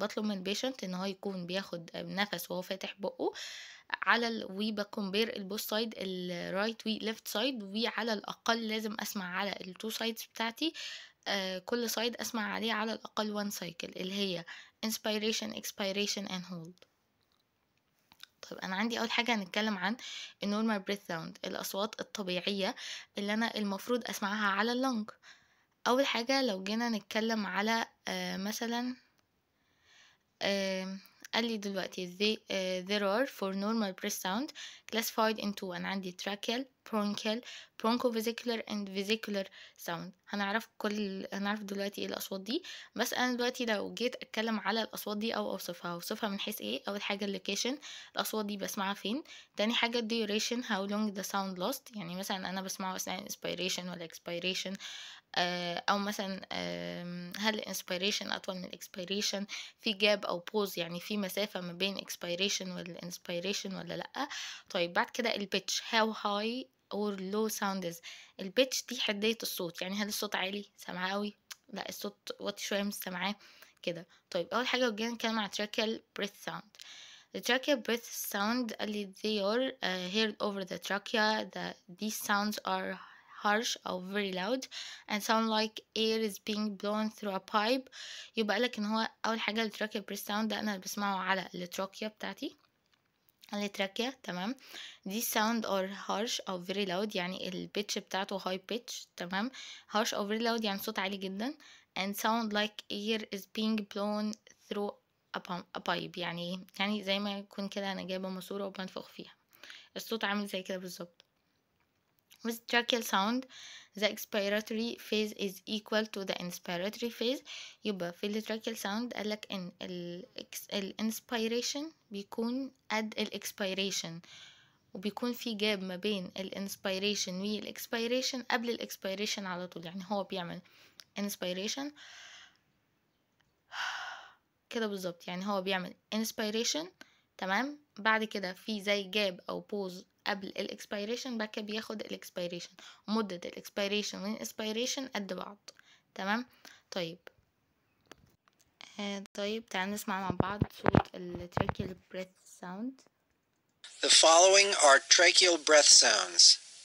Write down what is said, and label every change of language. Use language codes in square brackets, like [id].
[ar] بطلب من البيشنت ان هو يكون بياخد نفس وهو فاتح بقه على وبكمبير البوث سايد الرايت وليفت سايد، وعلى الاقل لازم اسمع على التو سايدز بتاعتي كل سايد اسمع عليه على الاقل 1 سايكل اللي هي inspiration expiration and hold. طيب انا عندي اول حاجه هنتكلم عن النورمال بريث ساوند، الاصوات الطبيعيه اللي انا المفروض اسمعها على اللنج. اول حاجه لو جينا نتكلم على مثلا قال لي دلوقتي [en] there are for normal breath sound classified into، [ar] أنا عندي tracheal bronchial bronchovesicular and vesicular sound. هنعرف دلوقتي ايه الأصوات دي. بس أنا دلوقتي لو جيت أتكلم على الأصوات دي أو أوصفها من حيث ايه، أول حاجة اللوكيشن، الأصوات دي بسمعها فين. تاني حاجة duration [en] how long the sound lost، [ar] يعني مثلا أنا بسمعه أثناء inspiration ولا expiration، أو مثلا هل الانسبيريشن أطول من الاكسبيريشن، في جاب أو بوز يعني في مسافة ما بين expiration والانسبيريشن ولا لأ. طيب بعد كده البيتش [en] how high or low sound is، [ar] البيتش دي حدية الصوت، يعني هل الصوت عالي سامعاه قوي، لا الصوت واطي شوية مش سامعاه كده. طيب أول حاجة جينا نتكلم على tracheal breath sound. [en] The tracheal breath sound [ar] قال لي [en] they are heard over the trachea. These sounds are harsh or very loud and sound like air is being blown through a pipe. [ar] يبقى لك ان هو اول حاجه التراكيا بريس ساوند ده انا بسمعه على التراكيا بتاعتي، التراكيا تمام. دي [en] sound or harsh or very loud [ar] يعني البيتش بتاعته high pitch تمام. [en] harsh or very loud [ar] يعني صوت عالي جدا. [en] and sound like air is being blown through a pipe، [ar] يعني زي ما يكون كده انا جايبه ماسوره وبنفخ فيها، الصوت عامل زي كده بالظبط. [en] With tracheal sound the expiratory phase is equal to the inspiratory phase. [ar] يبقى في ال tracheal sound قالك ان ال inspiration بيكون قد ال expiration، وبيكون في جاب ما بين ال inspiration وال expiration قبل ال expiration على طول. يعني هو بيعمل inspiration كده بالظبط، يعني هو بيعمل inspiration تمام، بعد كده في زي جاب او بوز قبل الاكسبيريشن، بعد كده بياخد الاكسبيريشن، مدة الاكسبيريشن والانسبيريشن قد بعض تمام. طيب طيب تعال نسمع مع بعض صوت ال tracheal breath sound. [en] The following are tracheal breath sounds.